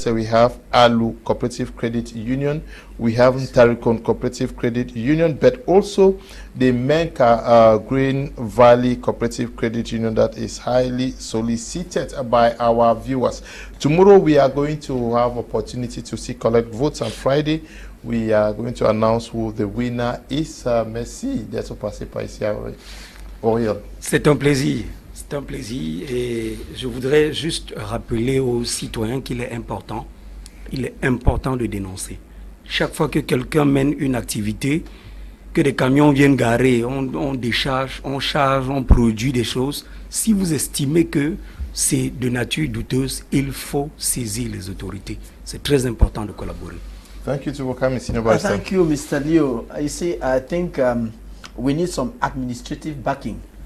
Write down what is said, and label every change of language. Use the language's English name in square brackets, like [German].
[English] So we have Alu Cooperative Credit Union. We have Tarikon Cooperative Credit Union, but also the Menka Green Valley Cooperative Credit Union, that is highly solicited by our viewers. Tomorrow we are going to have opportunity to see collect votes, on Friday we are going to announce who the winner is. [French] Merci d'être passé par ici à AUREOLE. C'est un plaisir. C'est un plaisir, et je voudrais juste rappeler aux citoyens qu'il est important de dénoncer. Chaque fois que quelqu'un mène une activité, que des camions viennent garer, on décharge, on charge, on produit des choses, si vous estimez que c'est de nature douteuse, il faut saisir les autorités. C'est très important de collaborer. [English] Thank you to welcome Mr. Thank you, Mr. Leo. I see. I think we need some administrative backing.